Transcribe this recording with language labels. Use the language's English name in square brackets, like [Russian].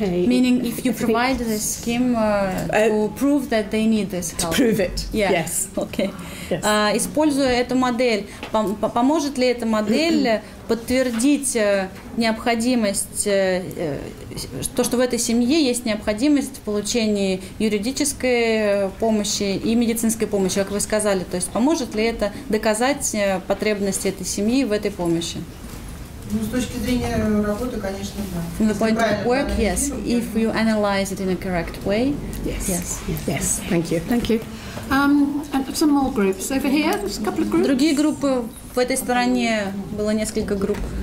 [English] Meaning, if you provide this scheme to prove that they need this help. To prove it. Yeah. Yes. Okay. Yes. [Russian] Используя эту модель, поможет ли эта модель подтвердить необходимость, то, что в этой семье есть необходимость в получении юридической помощи и медицинской помощи, как вы сказали. То есть поможет ли это доказать потребности этой семьи в этой помощи? Ну, с точки зрения работы, конечно, да. [English] From the point of work, yes. If you analyze it in a correct way, yes. Thank you. Thank you. And some more groups over here. There's a couple of groups. [Russian] Другие группы в этой стороне, было несколько групп.